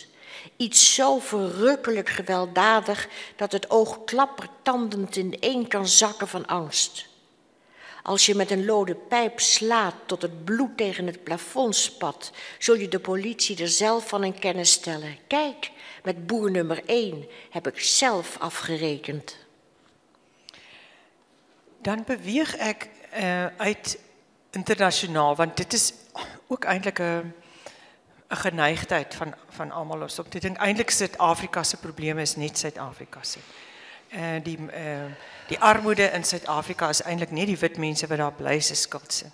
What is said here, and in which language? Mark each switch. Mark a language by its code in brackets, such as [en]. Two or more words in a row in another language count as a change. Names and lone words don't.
[nl] Iets zo verrukkelijk gewelddadig dat het oog klappertandend ineen kan zakken van angst. Als je met een lode pijp slaat tot het bloed tegen het plafond spat, zul je de politie er zelf van in kennis stellen. Kijk, met boer nummer 1 heb ik zelf afgerekend. [af] Dan beweeg ek uit internasionaal, want dit is ook eintlik 'n geneigtheid van almal ons. Ek dink eintlik Suid-Afrika se probleme is net Suid-Afrika se. Die armoede in Suid-Afrika is eintlik nie die wit mense wat daar bly se skuld sin.